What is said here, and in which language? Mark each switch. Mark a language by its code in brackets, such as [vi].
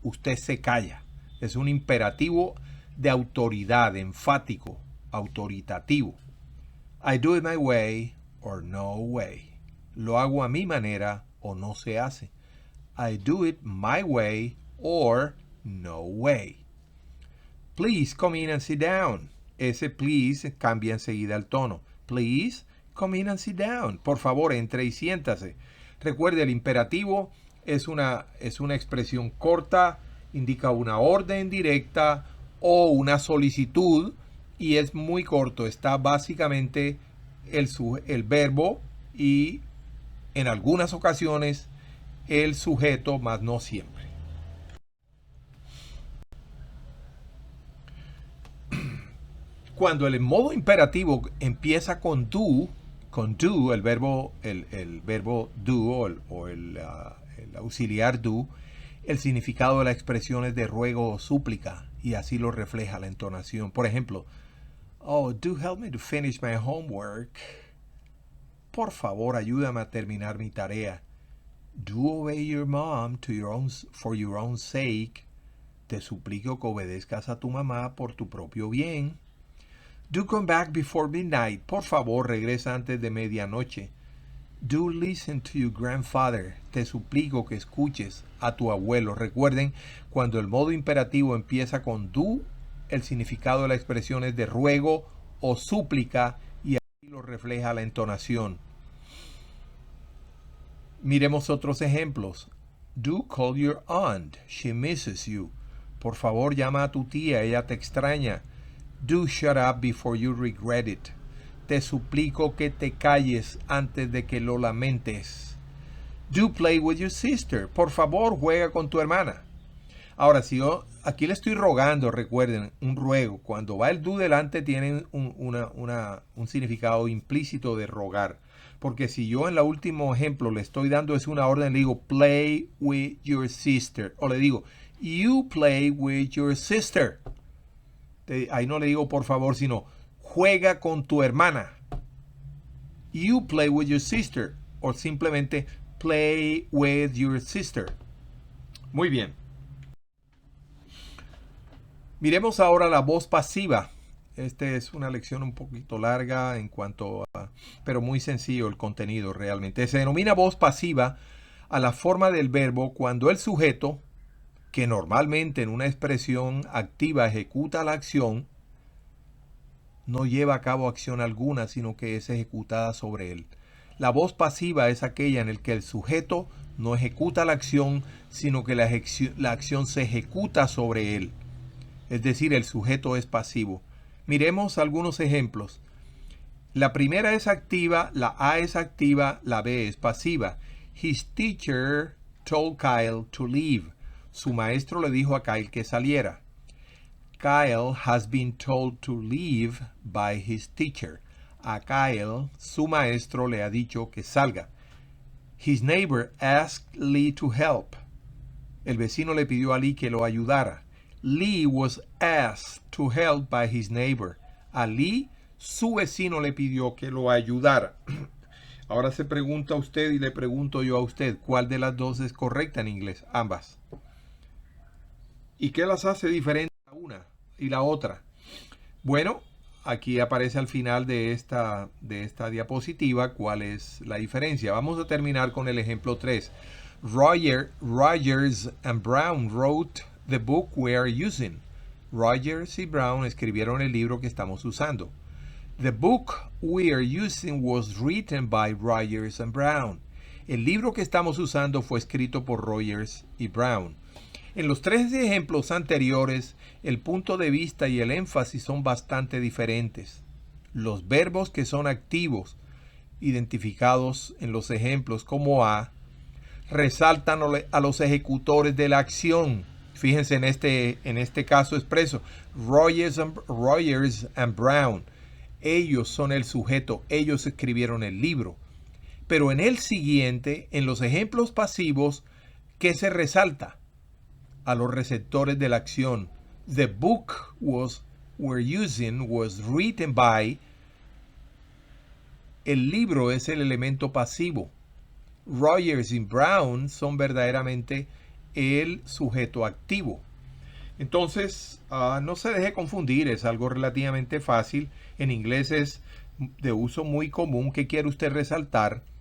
[es] Usted se calla. Es un imperativo de autoridad, enfático, autoritativo. [en] I do it my way or no way. [es] Lo hago a mi manera o no se hace. [en] I do it my way or no way. Please come in and sit down. [es] Ese please cambia enseguida el tono. [en] Please come in and sit down. [es] Por favor, entre y siéntase. Recuerde, el imperativo es una expresión corta, indica una orden directa o una solicitud y es muy corto. Está básicamente el verbo y en algunas ocasiones el sujeto, mas no siempre. Cuando el modo imperativo empieza con do, el verbo do o el auxiliar do, el significado de la expresión es de ruego o súplica y así lo refleja la entonación. Por ejemplo, [en] oh, do help me to finish my homework. [es] Por favor, ayúdame a terminar mi tarea. [en] Do obey your mom for your own sake. [es] Te suplico que obedezcas a tu mamá por tu propio bien. [en] Do come back before midnight. [es] Por favor, regresa antes de medianoche. [en] Do listen to your grandfather. [es] Te suplico que escuches a tu abuelo. Recuerden, cuando el modo imperativo empieza con do, el significado de la expresión es de ruego o súplica y así lo refleja la entonación. Miremos otros ejemplos. [en] Do call your aunt. She misses you. [es] Por favor, llama a tu tía. Ella te extraña. [en] Do shut up before you regret it. [es] Te suplico que te calles antes de que lo lamentes. [en] Do play with your sister. [es] Por favor, juega con tu hermana. Ahora, si yo aquí le estoy rogando, recuerden, un ruego. Cuando va el do delante, tienen un significado implícito de rogar. Porque si yo en el último ejemplo le estoy dando es una orden, le digo [en] play with your sister. [es] O le digo [en] you play with your sister. [es] Ahí no le digo por favor, sino juega con tu hermana. [en] You play with your sister. [es] O simplemente [en] play with your sister. [es] Muy bien. Miremos ahora la voz pasiva. Esta es una lección un poquito larga en cuanto a, pero muy sencillo el contenido realmente. Se denomina voz pasiva a la forma del verbo cuando el sujeto, que normalmente en una expresión activa ejecuta la acción, no lleva a cabo acción alguna, sino que es ejecutada sobre él. La voz pasiva es aquella en la que el sujeto no ejecuta la acción, sino que la acción se ejecuta sobre él. Es decir, el sujeto es pasivo. Miremos algunos ejemplos. La primera es activa, la A es activa, la B es pasiva. [en] His teacher told Kyle to leave. [es] Su maestro le dijo a Kyle que saliera. [en] Kyle has been told to leave by his teacher. [es] A Kyle, su maestro le ha dicho que salga. [en] His neighbor asked Lee to help. [es] El vecino le pidió a Lee que lo ayudara. [en] Lee was asked to help by his neighbor. [es] A Lee, su vecino le pidió que lo ayudara. Ahora se pregunta a usted y le pregunto yo a usted, ¿cuál de las dos es correcta en inglés? Ambas. ¿Y qué las hace diferentes a una y la otra? Bueno, aquí aparece al final de esta diapositiva cuál es la diferencia. Vamos a terminar con el ejemplo 3. [en] Rogers and Brown wrote the book we are using. [es] Rogers y Brown escribieron el libro que estamos usando. [en] The book we are using was written by Rogers and Brown. [es] El libro que estamos usando fue escrito por Rogers y Brown. En los tres ejemplos anteriores, el punto de vista y el énfasis son bastante diferentes. Los verbos que son activos, identificados en los ejemplos como A, resaltan a los ejecutores de la acción. Fíjense en este caso expreso, Rogers and Brown. Ellos son el sujeto, ellos escribieron el libro. Pero en el siguiente, en los ejemplos pasivos, ¿qué se resalta? A los receptores de la acción. [en] The book we're using was written by. [es] El libro es el elemento pasivo. Rogers y Brown son verdaderamente el sujeto activo. Entonces, no se deje confundir, es algo relativamente fácil. En inglés es de uso muy común. ¿Qué quiere usted resaltar?